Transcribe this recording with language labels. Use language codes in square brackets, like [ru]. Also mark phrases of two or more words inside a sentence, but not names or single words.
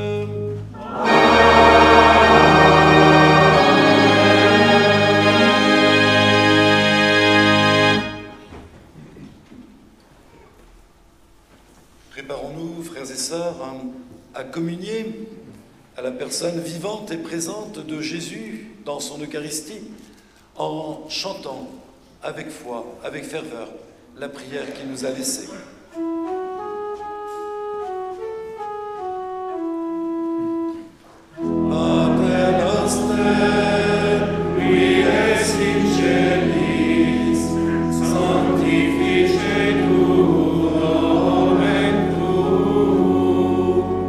[fr] Préparons-nous, frères et sœurs, à communier à la personne vivante et présente de Jésus dans son Eucharistie, en chantant avec foi, avec ferveur, la prière qu'il nous a laissée. [la] Pater noster, qui es in celis, sanctificetur nomen tuum,